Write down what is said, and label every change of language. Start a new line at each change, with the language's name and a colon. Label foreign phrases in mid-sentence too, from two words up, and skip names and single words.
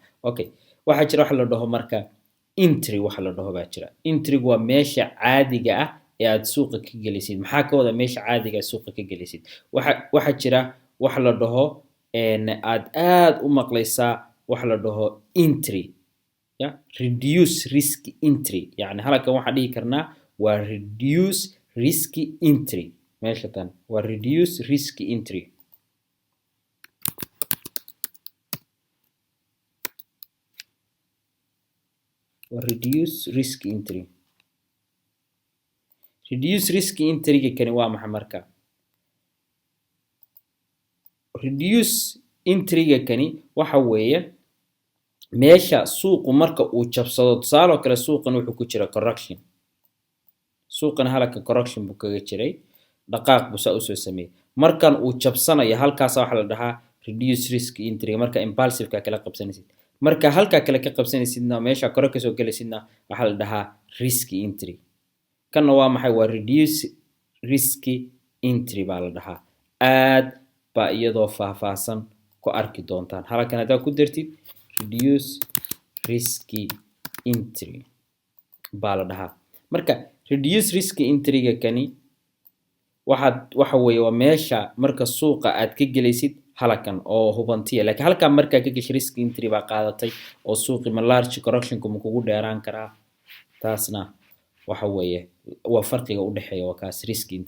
English: Okay.
Somali: Waxa jira wax la dhaho marka entry waxa la dhaho baa jira. Entry waa meesha caadiga ah ee aad suuqa ka gelisid. Maxaa ka wada meesha caadiga ah suuqa ka gelisid? Waxa jira wax la dhaho aad u maqlaysaa wax la dhaho entry.
English: Ya, reduce risk entry.
Somali: Yani halkan waxa dhihi karnaa waa
English: reduce risk entry.
Somali: Meesha tan waa
English: reduce risk entry.
Somali: Waa
English: reduce risk entry. Reduce risk entry-ga
Somali: kani waa maxay marka?
English: Reduce entry-ga
Somali: kani waxa weeye meesha suuqu marka uu jabsado. Tusaale oo kale suuqan wuxuu ku jira correction. Suuqan halka correction buu kaga jiray dhaqaaq buu saa u soo sameeyay. Markan uu jabsanayo halkaas waxa la dhahaa
English: reduce risk entry
Somali: marka impulsive-ka kala qabsanaysid. Marka halka kale ka qabsanaysidna meesha kore ka soo galaysidna waxa la dhahaa
English: risk entry.
Somali: Kana waa maxay? Waa
English: reduce risk entry
Somali: baa la dhahaa. Aad baa iyadoo faahfaahsan ku arki doontaan. Halkan hadaa ku dartid
English: reduce risk entry
Somali: baa la dhahaa. Marka
English: reduce risk entry-ga
Somali: kani waxa weeye waa meesha marka suuqa aad ka gelaysid halkan oo hubantiya. Laakiin halkan marka ka gashay
English: risk entry
Somali: baa qaadatay oo suuqi ma
English: large correction-ku
Somali: ma kugu dheeraan karaa. Taasna waxa weeye waa farqiga u dhaxeeya waa kaas
English: risk entry.